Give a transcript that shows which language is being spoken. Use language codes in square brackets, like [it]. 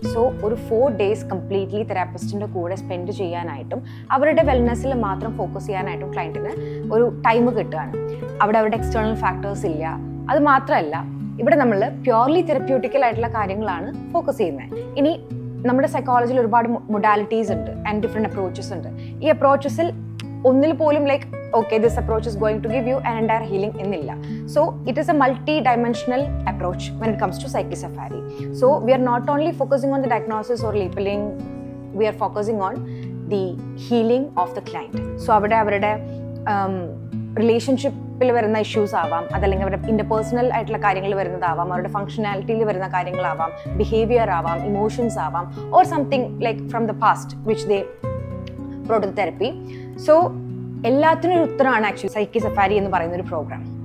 [ml] So ഒരു 4 days completely തെറാപ്പിസ്റ്റിൻ്റെ കൂടെ spend ചെയ്യാനായിട്ടും അവരുടെ വെൽനെസ്സിൽ മാത്രം ഫോക്കസ് ചെയ്യാനായിട്ടും ക്ലയൻറ്റിന് ഒരു ടൈം കിട്ടുകയാണ്. അവിടെ അവരുടെ എക്സ്റ്റേണൽ ഫാക്ടേഴ്സ് ഇല്ല. അത് മാത്രമല്ല ഇവിടെ നമ്മൾ പ്യുവർലി തെറപ്യൂട്ടിക്കൽ ആയിട്ടുള്ള കാര്യങ്ങളാണ് ഫോക്കസ് ചെയ്യുന്നത്. ഇനി നമ്മുടെ സൈക്കോളജിയിൽ ഒരുപാട് മൊഡാലിറ്റീസ് ഉണ്ട് ആൻഡ് ഡിഫറെൻറ്റ് അപ്രോച്ചസ് ഉണ്ട്. ഈ അപ്രോച്ചസിൽ ഒന്നിൽ പോലും [en] like okay, this approach is going to give you an entire healing [ml] എന്നില്ല. [en] So it is a multi-dimensional approach when it comes to Psyche Safari. So we are not only focusing on the diagnosis or labeling, we are focusing on the healing of the client. [ml] So അവരുടെ റിലേഷൻഷിപ്പിൽ വരുന്ന issues ആവാം, അതല്ലെങ്കിൽ അവരുടെ interpersonal ആയിട്ടുള്ള കാര്യങ്ങൾ വരുന്നതാവാം, അവരുടെ ഫംഗ്ഷനാലിറ്റിയിൽ വരുന്ന കാര്യങ്ങളാവാം, ബിഹേവിയർ ആവാം, ഇമോഷൻസ് ആവാം, [en] Or something like from the past which they brought to therapy. [ml] So എല്ലാത്തിനും ഒരു ഉത്തരമാണ് ആക്ച്വലി സൈക്കി സഫാരി എന്ന് പറയുന്ന ഒരു പ്രോഗ്രാം.